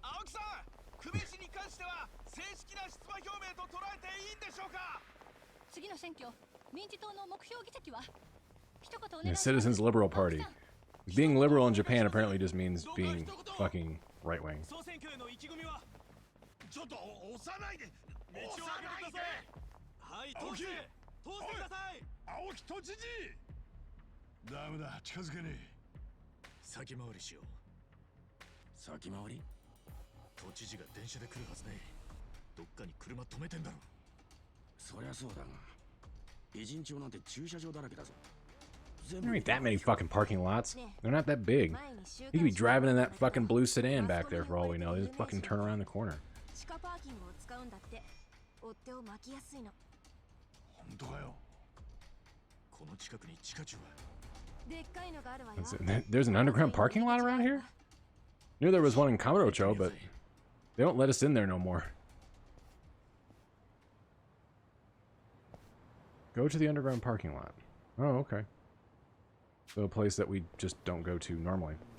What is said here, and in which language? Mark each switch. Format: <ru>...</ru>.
<ja>青木さん、久米氏に関しては正式な出馬表明と捉えていいんでしょうか。次の選挙、民事党の目標議席は一言お願</ja> <en>The</en> <ja>いします。</ja> <en>Citizens Liberal Party. Being liberal in Japan apparently just means being fucking right wing.</en> <ja>総選挙への意気込みは。ちょっと押さないで。道を開けてください。はい、通せ。通してください。青木都知事。ダメだ、近づけねえ。先回りしよう。先回り？都知事が電車で来るはずね。どっかに車止めてんだろ。そりゃそうだが、偉人町なんて駐車場だらけだぞ。</ja> <en>There ain't that many fucking parking lots. They're not that big. You could be driving in that fucking blue sedan back there for all we know. They just fucking turn around the corner.</en> <ja>地下パーキングを使うんだって。追っ手を巻きやすいの。本当かよ。この近くに地下駐は。でっかいのがあるわよ。</ja> <en>There's an underground parking lot around here? Knew there was one in Kamurocho, but they don't let us in there no more. Go to the underground parking lot. Oh, okay. So a place that we just don't go to normally.</en>